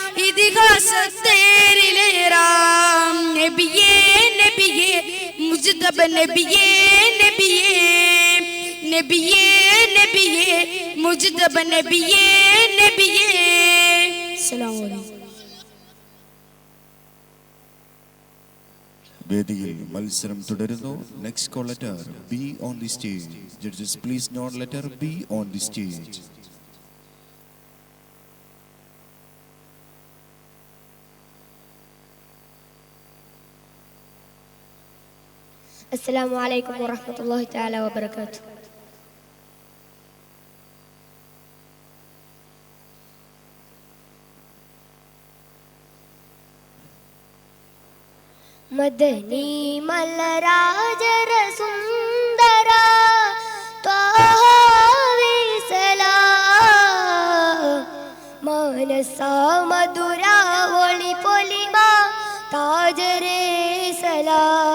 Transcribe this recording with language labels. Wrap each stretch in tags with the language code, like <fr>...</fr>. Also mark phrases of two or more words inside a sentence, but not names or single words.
<ml>ഇതിഹാസത്തേരിലേറാം നബിയേ നബിയേ മുജ്തബ നബിയേ നബിയേ നബിയേ നബിയേ മുജ്തബ നബിയേ നബിയേ.</ml> <ar>السلام عليكم.</ar> <ml>വേദിയിൽ മത്സരം തുടരുന്നു.</ml> <en>Next call letter B on the stage. Judges please note letter B on the stage.</en> <ar>السلام عليكم ورحمة الله تعالى وبركاته.</ar> <ml>മദനി മലരാജര സുന്ദര മാനസ മധുര ഒളി പൊലിമ താജരേ സലാ</ml>